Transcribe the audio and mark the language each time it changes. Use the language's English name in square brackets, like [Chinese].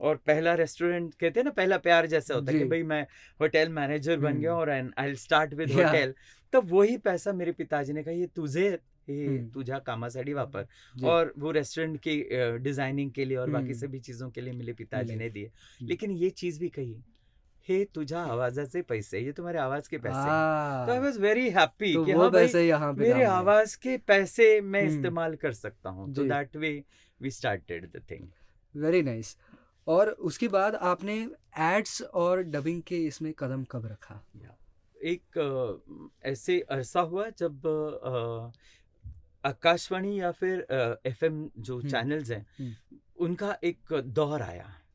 [Hindi] और पहला रेस्टोरेंट कहते हैं ना पहला प्यार जैसा होता है कि भाई मैं होटल मैनेजर बन गया और [English] I will start with hotel, [Hindi] तब वही पैसा मेरे पिताजी ने कहा ये [Marathi] तुझे तुझा कामासाठी वापर, [Hindi] और वो रेस्टोरेंट की डिजाइनिंग के लिए और बाकी सभी चीजों के लिए मेरे पिताजी ने दिए। लेकिन ये चीज भी कही, [Marathi] हे तुझा आवाजाचे पैसे, [Hindi] ये तुम्हारे आवाज के पैसे। तो [English] I was very happy [Hindi] कि हाँ भाई मेरे आवाज के पैसे मैं इस्तेमाल कर सकता हूँ। [English] तो that way we started the thing. Very nice. [Hindi] और उसके बाद आपने एड्स और डबिंग के इसमें कदम कब रखा? एक ऐसे अरसा हुआ जब आकाशवाणी या फिर एफएम जो चैनल्स हैं उनका एक दौर आया।